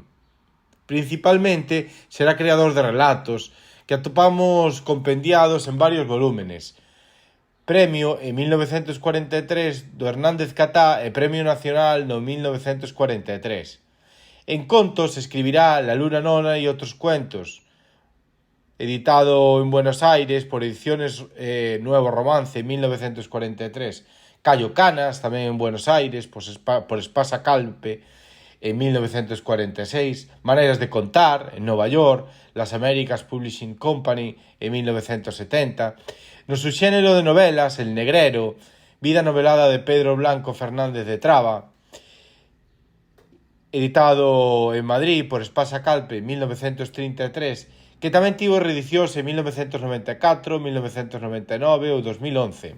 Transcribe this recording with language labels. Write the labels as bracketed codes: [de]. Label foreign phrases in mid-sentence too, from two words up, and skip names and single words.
[gl] Principalmente será creador de relatos que atopamos compendiados en varios volúmenes. Premio en 1943 do Hernández Catá e Premio Nacional no 1943. En contos escribirá La luna nona e outros cuentos, editado en Buenos Aires por Ediciones Nuevo Romance en 1943. Cayo Canas, tamén en Buenos Aires, por Espasa Calpe en 1946. Maneras de contar, en Nova York, Las Américas Publishing Company en 1970. No subxénero de novelas, El negrero, vida novelada de Pedro Blanco Fernández de Traba, editado en Madrid por Espasa Calpe en 1933, que tamén tivo reedicións en 1994, 1999 ou 2011.